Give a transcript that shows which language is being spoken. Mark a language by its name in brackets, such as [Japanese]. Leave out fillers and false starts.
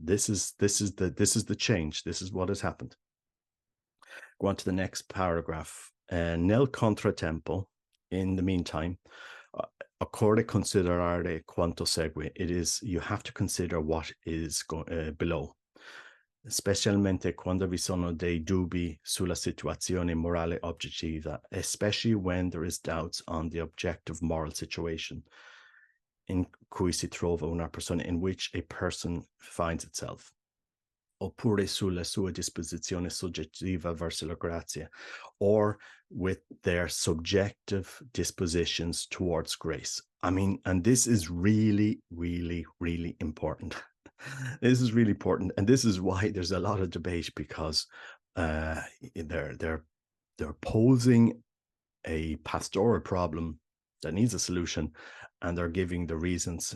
[English] This is the change. This is what has happened. Go on to the next paragraph. [Italian] Nel contratempo, [English] in the meantime, [Italian] occorre considerare quanto segue. [English] It is, you have to consider what is below. [Italian] Specialmente quando vi sono dei dubbi sulla situazione morale oggettiva, [English] especially when there is doubts on the objective moral situation [Italian] in cui si trova una persona, [English] in which a person finds itself, [Italian] oppure sulla sua disposizione soggettiva verso la grazia, [English] or with their subjective dispositions towards grace. I mean, and this is really, really, really important. This is really important, and this is why there's a lot of debate, because they're posing a pastoral problem that needs a solution, and they're giving the reasons.